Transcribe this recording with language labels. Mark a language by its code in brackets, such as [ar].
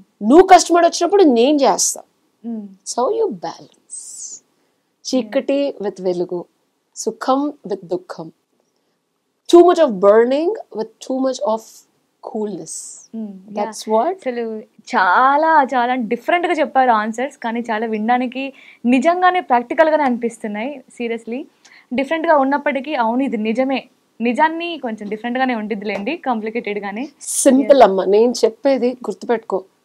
[te] నువ్వు కష్టపడి వచ్చినప్పుడు నేను చేస్తా. [en] So you balance. [te] చీకటి [en] with [te] వెలుగు, సుఖం [en] with [te] దుఃఖం, [en] too much of burning with too much of coolness. That's what. [te] అసలు చాలా చాలా డిఫరెంట్గా చెప్పారు ఆన్సర్స్, కానీ చాలా వినడానికి నిజంగానే ప్రాక్టికల్గానే అనిపిస్తున్నాయి. సీరియస్లీ డిఫరెంట్గా ఉన్నప్పటికీ అవును ఇది నిజమే, నిజాన్ని కొంచెం డిఫరెంట్గానే ఉండిద్దిలేండి, కాంప్లికేటెడ్గానే. సింపుల్ అమ్మ, నేను చెప్పేది గుర్తుపెట్టుకో.